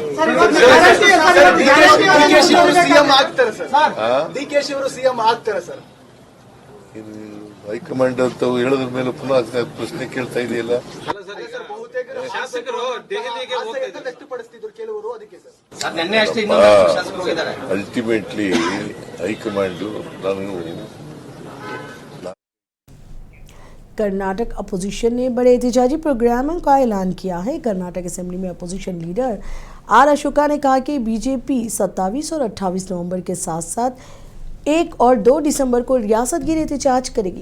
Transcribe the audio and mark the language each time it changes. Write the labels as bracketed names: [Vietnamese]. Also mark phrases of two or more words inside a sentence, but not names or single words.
[Kannada] ಹೈಕಮಾಂಡ್ ಅಂತ ಹೇಳೋದ್ರ ಮೇಲೆ ಪುನಃ ಪ್ರಶ್ನೆ ಕೇಳ್ತಾ ಇದೆಯಲ್ಲ. [English] ultimately high command [Kannada] ನಾನು [Urdu] کرناٹک اپوزیشن نے بڑے احتجاجی پروگراموں کا اعلان کیا ہے. کرناٹک اسمبلی میں [English] opposition leader [Urdu] R اشوکا نے کہا کہ بی جے پی 27 اور 28 نومبر کے ساتھ ساتھ 1 اور 2 دسمبر کو ریاست گیر احتجاج کرے گی.